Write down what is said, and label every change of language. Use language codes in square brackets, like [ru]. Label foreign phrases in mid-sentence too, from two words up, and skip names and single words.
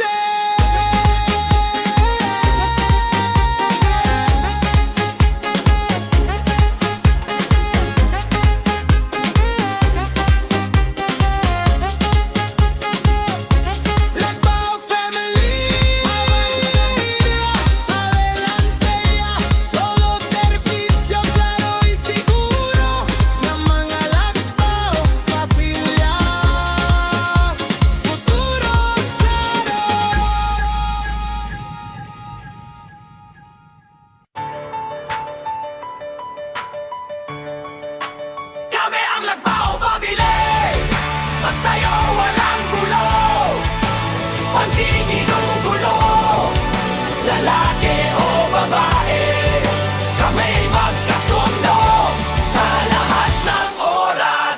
[es] Lakbaw family, adelante ya, todo servicio claro y seguro na mga Lakbaw familia, futuro claro. [tl] Kami ang Lakbaw family, masaya walang gulo, pag di ginugulo, lalaki o babae, kami magkasundo sa lahat ng oras.